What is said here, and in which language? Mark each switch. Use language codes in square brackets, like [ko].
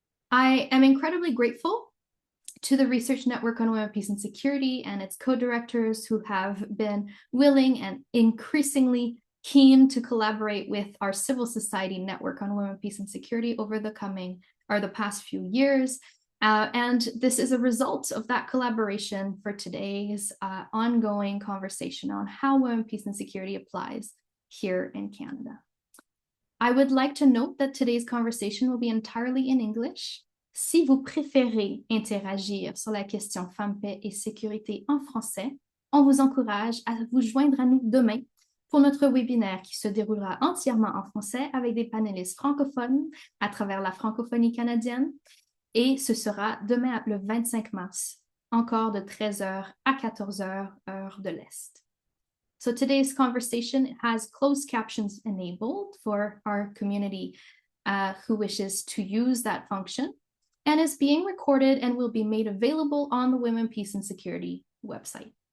[en] I am incredibly grateful to the Research Network on Women, Peace and Security and its co-directors who have been willing and increasingly keen to collaborate with our civil society network on women, peace and security over the past few years. And this is a result of that collaboration for today's ongoing conversation on how women, peace and security applies here in Canada. I would like to note that today's conversation will be entirely in English. [fr] Si vous préférez interagir sur la question femmes, paix et sécurité en français, on vous encourage à vous joindre à nous demain pour notre webinaire qui se déroulera entièrement en français avec des panélistes francophones à travers la francophonie canadienne. Et ce sera demain, le 25 mars, encore de 13h à 14h, heure de l'Est. [en] So today's conversation has closed captions enabled for our community who wishes to use that function, and is being recorded and will be made available on the Women, Peace and Security website.